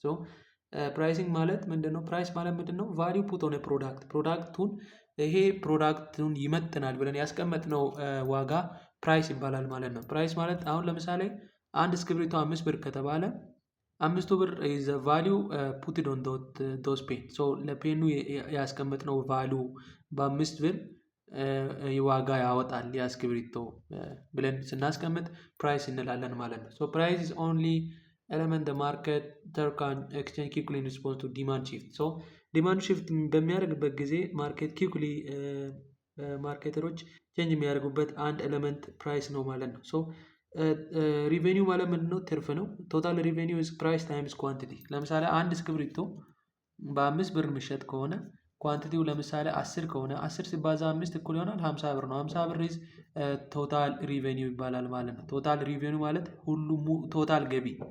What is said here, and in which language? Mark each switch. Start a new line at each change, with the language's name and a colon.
Amharic: So pricing ማለት ምንድነው? price ማለት ምንድነው?
English: value put on a product
Amharic: ፕሮዳክቱን ይሄ ፕሮዳክቱን ይመጥናል ብለን ያስቀመጥነው ዋጋ ፕራይስ ይባላል ማለት ነው። ፕራይስ ማለት አሁን ለምሳሌ አንድ እስክሪብቶ 5 ብር ከተባለ 5 ብር
English: is a value put on those pen.
Amharic: So ለፔኑ ያስቀመጥነው value በ5 ብር ዋጋ ያወጣል ያ እስክሪብቶ ብለን ስናስቀምጥ ፕራይስ እንላለን ማለት ነው።
English: So price is only element the marketer can exchange quickly in response to demand shift.
Amharic: So demand shift በሚያደርግበት ጊዜ ማርኬት ኪክሊ ማርኬተሮች ቼንጅ የሚያደርጉበት አንድ ኤሌመንት ፕራይስ ነው ማለት ነው። ሶ ሪቬኒው ማለት ምንድነው? ትርፍ ነው።
English: ቶታል ሪቬኒው ኢዝ ፕራይስ ታይምስ ኳንቲቲ።
Amharic: ለምሳሌ አንድ እስክሪብቶ በ5 ብር የሚሸጥ ከሆነ ኳንቲቲው ለምሳሌ 10 ከሆነ 10 ሲባዛ 5 እኩል ይሆናል 50 ብር ነው። 50 ብር ኢዝ ቶታል ሪቬኒው ይባላል ማለት ነው። ቶታል ሪቬኒው ማለት ሁሉም ቶታል ገቢ